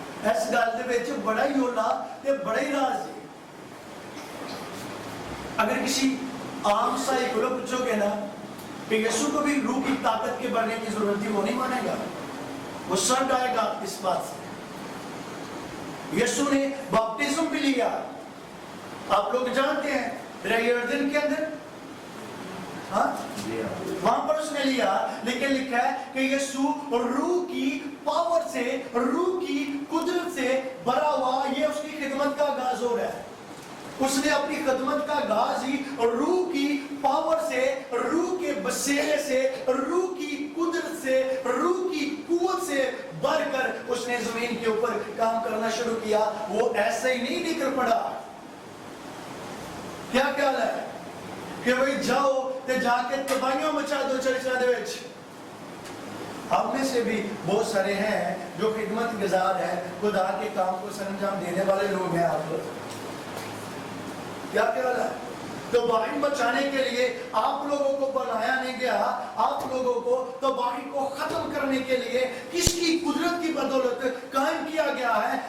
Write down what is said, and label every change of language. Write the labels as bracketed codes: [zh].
[pa] اس گل دے وچ بڑا ہی اولا تے بڑا ہی راز ہے. [ur] اگر کسی عام سائی کو پوچھو گے نا کہ یسوع کو بھی روح کی طاقت کے بڑھنے کی ضرورت تھی، وہ نہیں مانے گا، وہ سر ڈائے گا اس بات سے. یسوع نے باپٹزم بھی لیا، آپ لوگ جانتے ہیں رہی اردن کے اندر، ہاں وہاں پر اس نے لیا. لیکن لکھا ہے کہ یسوع روح کی پاور سے، روح کی قدرت سے بھرا ہوا، یہ اس کی خدمت کا آغاز ہو رہا ہے. اس نے اپنی خدمت کا آغاز ہی روح کی پاور سے، روح کے بسیرے سے، روح کی قدرت سے، روح کی قوت سے بھر کر اس نے زمین کے اوپر کام کرنا شروع کیا. وہ ایسے ہی نہیں نکل پڑا. [pa] کیا خیال ہے کہ بھئی جاؤ تے جا کے تباہیاں مچا دو چرچا دے وچ. [ur] ہم میں سے بھی بہت سارے ہیں جو خدمت گزار ہیں، خدا کے کام کو سر انجام دینے والے لوگ ہیں. آپ لوگ کیا خیال ہے؟ تباہی بچانے کے لیے آپ لوگوں کو بنایا نہیں گیا. آپ لوگوں کو تباہی کو ختم کرنے کے لیے کس کی قدرت کی بدولت قائم کیا گیا ہے.